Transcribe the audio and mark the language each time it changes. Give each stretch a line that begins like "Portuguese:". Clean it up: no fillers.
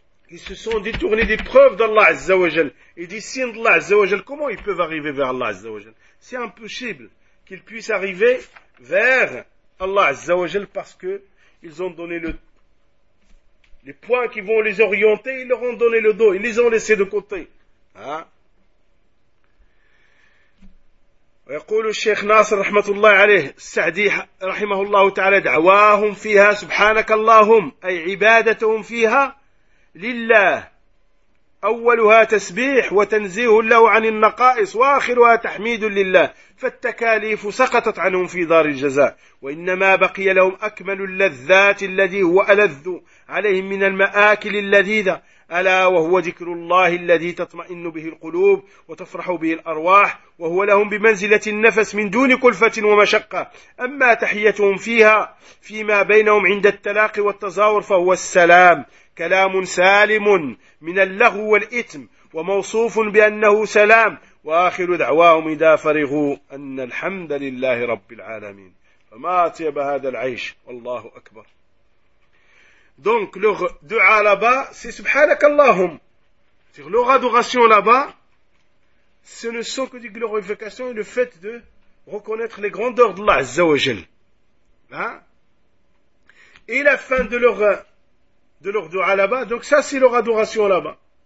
French: Ils se sont détournés des preuves d'Allah Azza wa Jal. Ils disent, signe d'Allah Azza wa Jal, comment ils peuvent arriver vers Allah Azza wa Jal? C'est impossible qu'ils puissent arriver vers Allah Azza wa Jal parce que ils ont donné les points qui vont les orienter, ils leur ont donné le dos, ils les ont laissés de côté.
Arabic: ويقول الشيخ ناصر رحمة الله عليه السعدي رحمه الله تعالى دعواهم فيها سبحانك اللهم أي عبادتهم فيها لله أولها تسبيح وتنزيه له عن النقائص وآخرها تحميد لله فالتكاليف سقطت عنهم في دار الجزاء وإنما بقي لهم أكمل اللذات الذي هو ألذ عليهم من المآكل اللذيذة ألا وهو ذكر الله الذي تطمئن به القلوب وتفرح به الأرواح وهو لهم بمنزلة النفس من دون كلفة ومشقة أما تحيتهم فيها فيما بينهم عند التلاقي والتزاور فهو السلام كلام سالم من اللغو والإثم وموصوف بأنه سلام وآخر دعواهم إذا فرغوا أن الحمد لله رب العالمين فما أطيب هذا العيش والله أكبر.
French: Donc leur dua là-bas, c'est subhanakallahum. C'est-à-dire leur adoration là-bas, ce ne sont que des glorifications et le fait de reconnaître les grandeurs d'Allah Azza wa Jal. Et la fin de leur dua là-bas, donc ça c'est leur adoration là-bas.